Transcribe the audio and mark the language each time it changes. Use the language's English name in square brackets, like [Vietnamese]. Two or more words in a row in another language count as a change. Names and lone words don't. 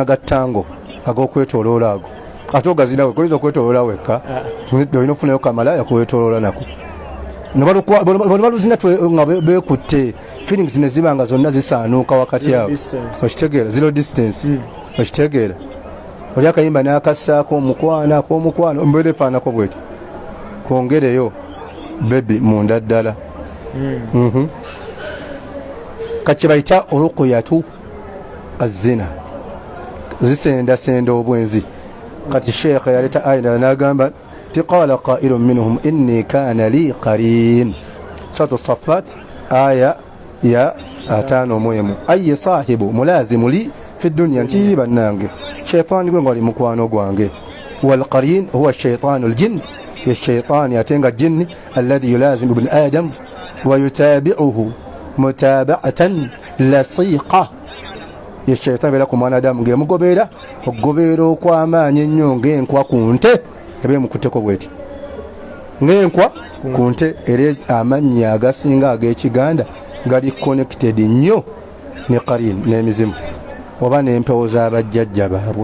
[Ganda] ga tango ag'okwetoloola ago ate ogazina wekka oyinza okwetoloola wekka olina okufunayo kamalaya kuwetoloola nako bano baluzina nga beekutte feelings ne ziba nga zonna zisaanuuka wakati awo okitegeera [English] zero distance [Ganda] okitegeera oli akayimba n'akassaako omukwano mbeera efaanako bweti kwongereyo bebi munda ddala kati bayita olukuyatu azina zisendasenda obwenzi kati sheekha yaleeta ayinala n'agamba [Arabic] قال قائل منهم إني كان لي قرين [Ganda] suratu Saffat aya ya 51 ayi [Arabic] صاحب ملازم لي في الدنيا [Ganda] nti bannange shaytaani gwe ngali mukwano gwange [Arabic] والقرين هو شيطان الجن [Ganda] ya shaytaani atenga jinni [Arabic] الذي يلازم ابن آدم ويتابعه متابعة لاصقة [Ganda] ya shaytaani bela ku mwanadamu ng'emugoberera okugoberera okw'amaanyi ennyo ng'enkwa ku nte eba emukutteko bweti ng'enkwa ku nte era amannya agasinga ag'ekiganda gali connected nnyo ne qarin n'emizimu oba n'empewo z'abajjajja baabwe